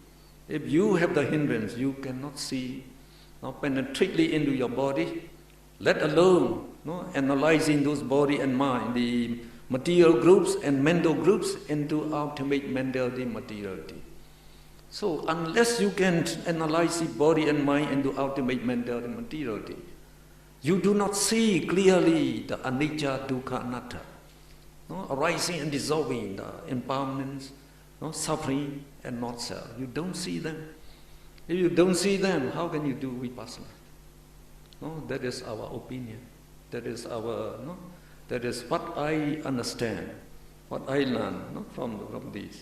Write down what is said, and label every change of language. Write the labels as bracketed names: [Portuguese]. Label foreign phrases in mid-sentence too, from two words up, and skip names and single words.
[English] If you have the hindrance, you cannot see penetrate into your body, let alone analyzing those body and mind, the material groups and mental groups into ultimate mentality, materiality. So unless you can analyze the body and mind into ultimate mentality and materiality, you do not see clearly the [Pali] anicca, dukkha, anatta, [English] arising and dissolving, the impermanence, suffering and not self. You don't see them. If you don't see them, how can you do vipassana? That is our opinion. That is that is what I understand, what I learn from these.